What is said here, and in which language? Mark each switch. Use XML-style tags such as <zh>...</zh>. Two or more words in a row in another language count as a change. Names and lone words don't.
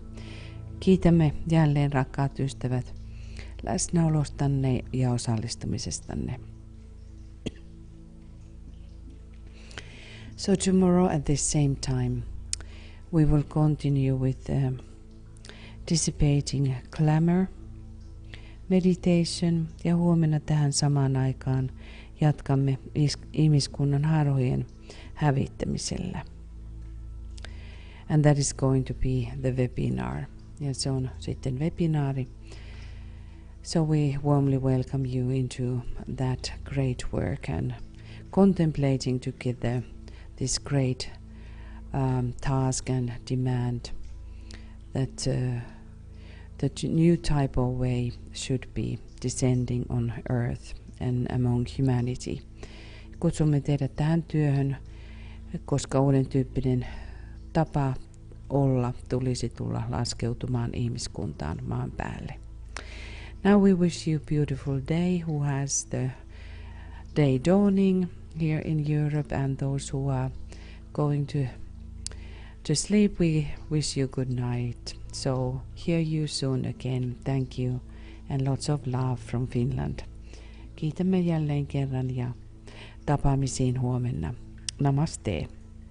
<fi>Kiitämme jälleen, rakkaat ystävät, läsnäolostanne ja osallistumisestanne.</fi> <en>So tomorrow at this same time, we will continue with dissipating clamor, meditation,</en> <fi>ja huomenna tähän samaan aikaan jatkamme ihmiskunnan harhojen hävittämisellä.</fi> <en>And that is going to be the webinar.</en> <fi>Ja se on sitten webinaari.</fi> <en>So we warmly welcome you into that great work and contemplating together this great task and demand that the new type of way should be descending on earth and among humanity.</en> <fi>Kutsumme teidät tähän työhön, koska uuden tyyppinen tapa olla tulisi tulla laskeutumaan ihmiskuntaan maan päälle.</fi> <en>Now we wish you a beautiful day who has the day dawning here in Europe, and those who are going to sleep, we wish you good night. So hear you soon again. Thank you and lots of love from Finland.</en> <fi>Kiitämme jälleen kerran ja tapaamisiin huomenna. Namaste.</fi>